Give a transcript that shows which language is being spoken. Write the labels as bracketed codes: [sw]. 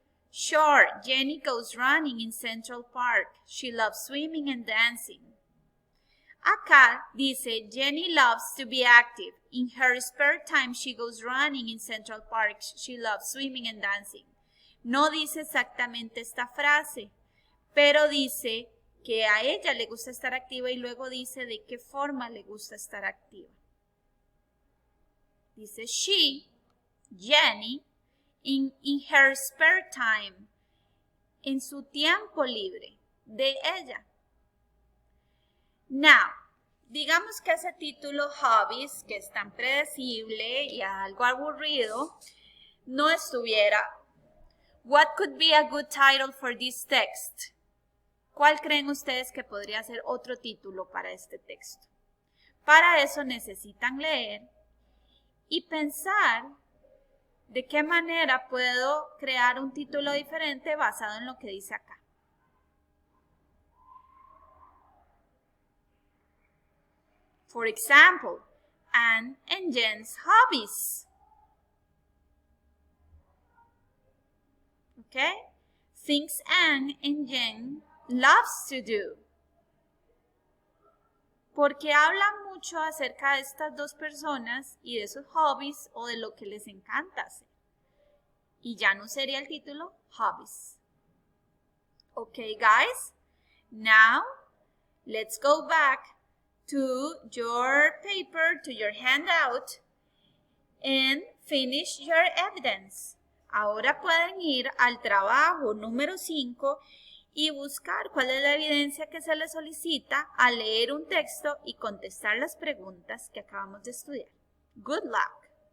[en] Sure, Jenny goes running in Central Park. She loves swimming and dancing. [es] Acá dice, [en] Jenny loves to be active. In her spare time, she goes running in Central Park. She loves swimming and dancing. [es] No dice exactamente esta frase, pero dice que a ella le gusta estar activa y luego dice de qué forma le gusta estar activa. Dice she, Jenny, [en] in her spare time, [es] en su tiempo libre, de ella. Now, digamos que ese título Hobbies, que es tan predecible y algo aburrido, no estuviera. [en] What could be a good title for this text? [es] ¿Cuál creen ustedes que podría ser otro título para este texto? Para eso necesitan leer y pensar ¿De qué manera puedo crear un título diferente basado en lo que dice acá? [en] For example, Anne and Jen's hobbies. Okay? Things Anne and Jen loves to do. [es] Porque hablan mucho acerca de estas dos personas y de sus hobbies o de lo que les encanta hacer. Y ya no sería el título hobbies. [en] Okay, guys? Now, let's go back to your paper, to your handout, and finish your evidence. [es] Ahora pueden ir al trabajo número 5 y buscar cuál es la evidencia que se les solicita al leer un texto y contestar las preguntas que acabamos de estudiar. [en] Good luck!